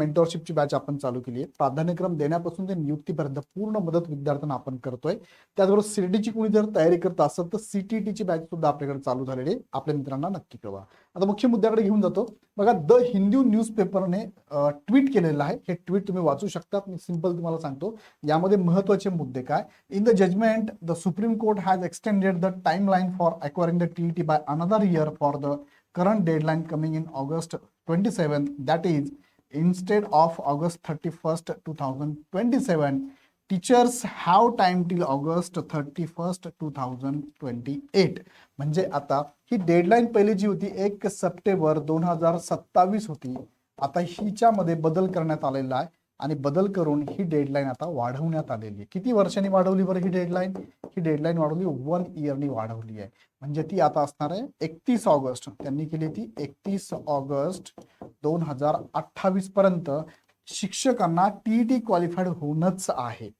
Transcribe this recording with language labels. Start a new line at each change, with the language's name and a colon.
Marathi: मेंटरशिपची batch आपण चालू केली आहे. प्राधान्यक्रम देण्यापासून ते नियुक्तीपर्यंत पूर्ण मदत विद्यार्थ्यांना आपण करतोय. त्याचबरोबर सीटीची कोणी जर तयारी करत असेल तर सीटीटीची बॅच सुद्धा आपल्याकडे चालू झालेली आहे. आपल्या मित्रांना नक्की कळवा. आता मुख्य मुद्द्याकडे घेऊन जातो. बघा, द हिंदू न्यूजपेपरने ट्विट केलेलं आहे. हे ट्विट तुम्ही वाचू शकता. मी सिंपल तुम्हाला सांगतो यामध्ये महत्वाचे मुद्दे काय.
English: In the judgment, the Supreme Court has extended the timeline for acquiring the TET by another year for the current deadline coming in August 27. That is, instead of August 31st, 2027, teachers have time till August 31st, 2028.
Marathi: म्हणजे आता ही deadline पहिली जी होती 1 September 2027 होती. आता हिच्यामध्ये बदल करण्यात आलेला आहे आणि बदल करून ही डेडलाईन आता वाढवण्यात आलेली आहे. किती वर्षांनी वाढवली बरं ही डेडलाईन? ही डेडलाईन वाढवली 1 इयरनी वाढवली आहे. म्हणजे ती आता असणार आहे 31 ऑगस्ट. त्यांनी केली ती 31 ऑगस्ट 2028 पर्यंत शिक्षकांना टीईटी क्वालिफाईड होणंच आहे.